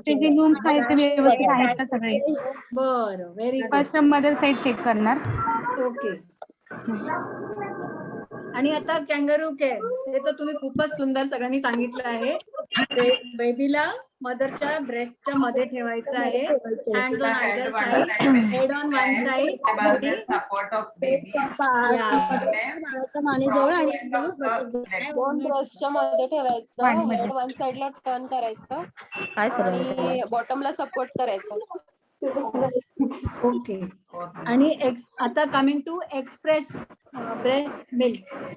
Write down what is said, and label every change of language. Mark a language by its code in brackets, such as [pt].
[mr] ते जे लूम्स आहेत ते व्यवस्थित आहेत का सगळे? बरं, very good. First mother side check करणार. ओके. आणि आता कॅंगरू केअर, हे तर तुम्ही खूपच सुंदर सगळ्यांनी सांगितलं आहे. बेबीला मदरच्या ब्रेस्टच्या मध्ये ठेवायचं आहे. [en] Hands on either side, head on one side. Support of baby [mr] दोन ब्रेस्टच्या मध्ये ठेवायचं, हेड वन साइडला टर्न करायचं आणि बॉटमला सपोर्ट करायचं. ओके. आणि आता coming to express breast milk.